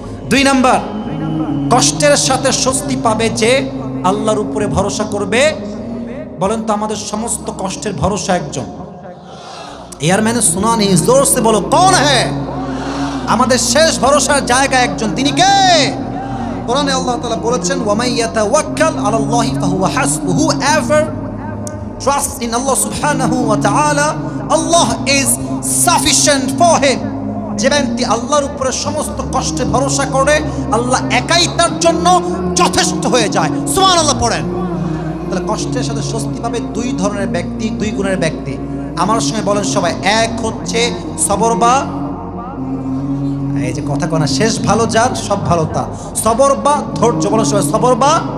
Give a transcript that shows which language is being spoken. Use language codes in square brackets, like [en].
[bn] 2 number, কষ্টের সাথে স্বস্তি পাবে যে আল্লাহর উপরে ভরসা করবে। বলেন তো আমাদের সমস্ত কষ্টের ভরসা একজন। ইয়ার মানে সুনা নেই, [hi] জোর সে বলো [bn] কোন হ্যাঁ? আমাদের শেষ ভরসার জায়গা একজন, তিনি কে? কোরআনে আল্লাহ তাআলা বলেছেন, [ar] ওয়া মান ইয়াতাওয়াক্কাল আলাল্লাহি ফাহুয়া হাসবুহু, [en] whoever trusts in Allah subhanahu wa ta'ala, Allah is sufficient for him। [bn] যে ব্যক্তি আল্লাহর উপরে সমস্ত কষ্টে ভরসা করে, আল্লাহ একাই তার জন্য যথেষ্ট হয়ে যায়। সুবহানাল্লাহ পড়েন। তাহলে কষ্টের সাথে স্বস্তি পাবে 2 ধরনের ব্যক্তি, 2 গুণের ব্যক্তি। আমার সঙ্গে বলেন সবাই, এক হচ্ছে সবর বা, এই যে কথা কোনা শেষ ভালো যার সব ভালো তা, সবর বা ধৈর্য। বলেন সবাই সবর বা।